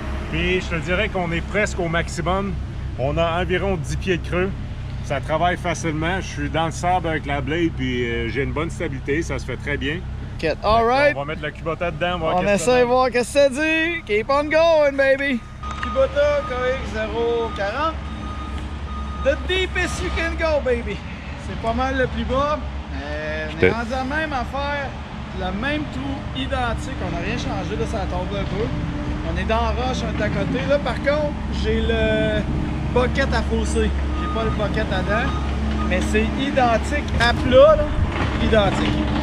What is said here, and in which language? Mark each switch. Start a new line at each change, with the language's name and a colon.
French: Puis je te dirais qu'on est presque au maximum. On a environ 10 pieds de creux. Ça travaille facilement. Je suis dans le sable avec la blade, puis j'ai une bonne stabilité. Ça se fait très bien.
English: Okay. All right.
French: On va mettre le Kubota dedans. On essaie de voir qu'est-ce que ça dit.
English: Keep on going, baby. Kubota KX040. The deepest you can go, baby.
French: C'est pas mal le plus bas. On est rendu à la même affaire. Le même trou identique. On n'a rien changé. Là, ça tombe un peu. On est dans la roche, on est à côté. Là, par contre, j'ai le bucket à fausser. J'ai pas le bucket à dents. Mais c'est identique à plat, là. Identique.